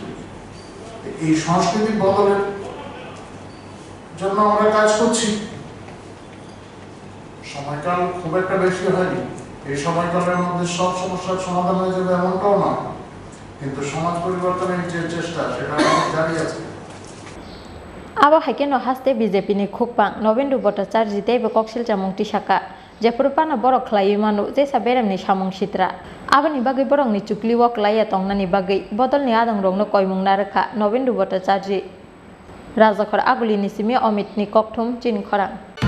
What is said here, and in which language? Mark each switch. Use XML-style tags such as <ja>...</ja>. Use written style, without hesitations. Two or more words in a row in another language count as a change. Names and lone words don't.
<bn>এই সংস্কৃতি বদলের জন্য আমরা কাজ করছি। সময়কাল খুব একটা বেশি হয়নি, এই সময়কালের মধ্যে সব সমস্যার সমাধান হয়ে যাবে এমনটাও নয়, কিন্তু সমাজ পরিবর্তনের যে চেষ্টা সেটা জারি আছে।</bn> <trp>Abo haike no haste BJP ni khukpang Nobendu Bhattacharya jitei be koksil chamung tisaka Jepurpana borok khlai manu je saberem ni samung sitra aboni bagai borok ni chukli wok laya tongnani bagai bodol ni adang rong no koimung narakha Nobendu Bhattacharya Rajakhor aguli ni simi Amit ni kokthum chin khorang</trp>